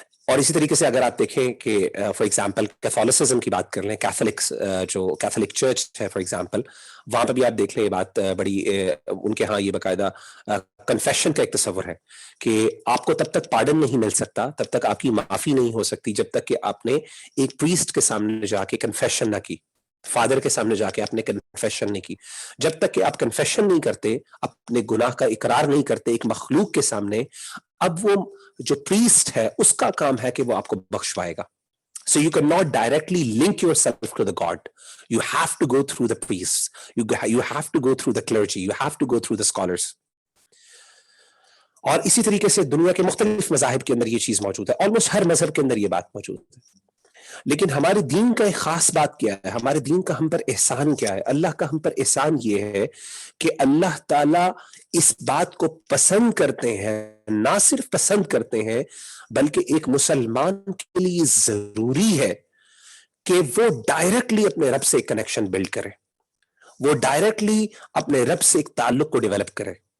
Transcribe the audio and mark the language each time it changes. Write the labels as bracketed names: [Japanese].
[Hindi] और इसी तरीके से अगर आप देखें कि फॉर एग्जांपल कैथोलिसिज्म की बात कर लें, कैथोलिक्स जो कैथोलिक चर्च है फॉर एग्जांपल, वहां पर भी आप देख लें ये बात बड़ी उनके यहाँ ये बाकायदा कन्फेशन का एक तस्वर है कि आपको तब तक पार्डन नहीं मिल सकता, तब तक आपकी माफी नहीं हो सकती, जब तक कि आपने एक प्रीस्ट के सामने जाके कन्फेशन ना की, फादर के सामने जाके आपने कन्फेशन नहीं की। जब तक कि आप कन्फेशन नहीं करते, अपने गुनाह का इकरार नहीं करते एक मखलूक के सामने, अब वो जो प्रीस्ट है उसका काम है कि वो आपको बख्शवाएगा। [English] So you cannot directly link yourself to the God. You have to go through the priests. You have to go through the clergy. You have to go through the scholars. [Hindi] और इसी तरीके से दुनिया के मुख्तलिफ मज़ाहिब के अंदर ये चीज मौजूद है, ऑलमोस्ट हर मजहब के अंदर ये बात मौजूद है। लेकिन हमारे दीन का एक खास बात क्या है, हमारे दीन का हम पर एहसान क्या है? अल्लाह का हम पर एहसान ये है कि अल्लाह ताला इस बात को पसंद करते हैं, ना सिर्फ पसंद करते हैं बल्कि एक मुसलमान के लिए जरूरी है कि वो डायरेक्टली अपने रब से एक कनेक्शन बिल्ड करे, वो डायरेक्टली अपने रब से एक ताल्लुक को डेवलप करे।